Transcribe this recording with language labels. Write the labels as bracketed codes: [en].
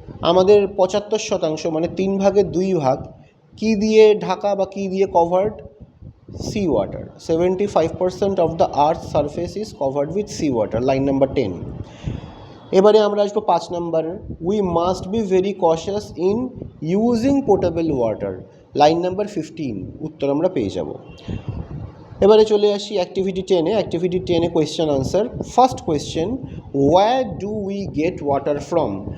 [bn] আমাদের 75% মানে 3 ভাগের 2 ভাগ কি দিয়ে ঢাকা বা কি দিয়ে covered? [en] Sea water. 75% of the Earth's surface is covered with sea water, line number 10। [bn] এবারে আমরা আসবো 5 নম্বরে, [en] we must be very cautious in using portable water, line number 15, [bn] উত্তর আমরা পেয়ে যাব। এবারে চলে আসি activity 10-এ। Activity 10-এ question answer. [en] First question, where do we get water from?